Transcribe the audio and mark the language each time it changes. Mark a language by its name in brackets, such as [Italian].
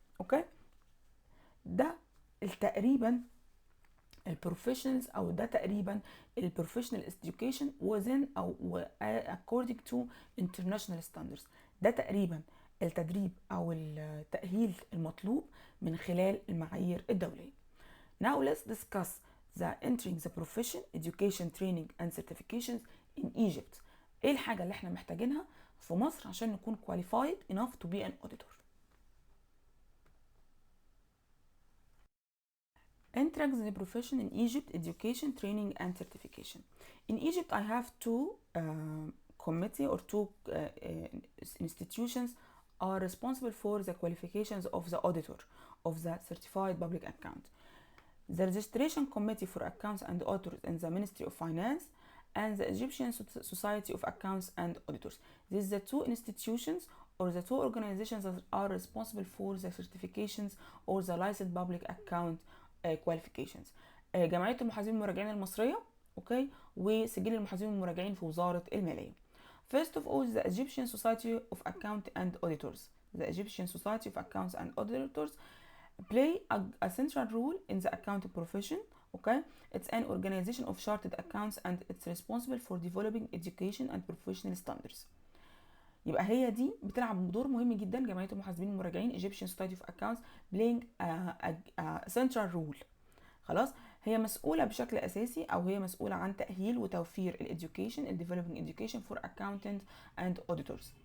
[Arabic] اوكي، ده تقريبا البروفيشنالز، او ده تقريبا البروفيشنال [English] education within [Arabic] او [English] according to international standards. [Arabic] ده تقريبا التدريب او التأهيل المطلوب من خلال المعايير الدولية. [English] Now let's discuss the entering the profession, education, training and certifications in Egypt. [Arabic] ايه الحاجة اللي احنا محتاجينها في مصر عشان نكون [English] qualified enough to be an auditor. Entering the profession in Egypt, education, training and certification. In Egypt I have two committee or two institutions are responsible for the qualifications of the auditor of the certified public account. The Registration Committee for Accounts and Auditors in the Ministry of Finance and the Egyptian Society of Accounts and Auditors. These are the two institutions or the two organizations that are responsible for the certifications or the licensed public account qualifications. [Arabic] جمعية المحاسبين والمراجعين المصرية، اوكي، وسجل المحاسبين والمراجعين في وزارة المالية. [English] First of all, the Egyptian Society of Accounts and Auditors. The Egyptian Society of Accounts and Auditors play a central role in the accounting profession. Okay, it's an organization of chartered accounts and it's responsible for developing education and professional standards. [Arabic] يبقى هي دي بتلعب دور مهم جدا. جمعية المحاسبين والمراجعين [English] Egyptian Society of Accounts playing a central role. [Arabic] خلاص، هي مسؤولة بشكل أساسي أو هي مسؤولة عن تأهيل وتوفير الeducation, [English] developing education for accountants and auditors.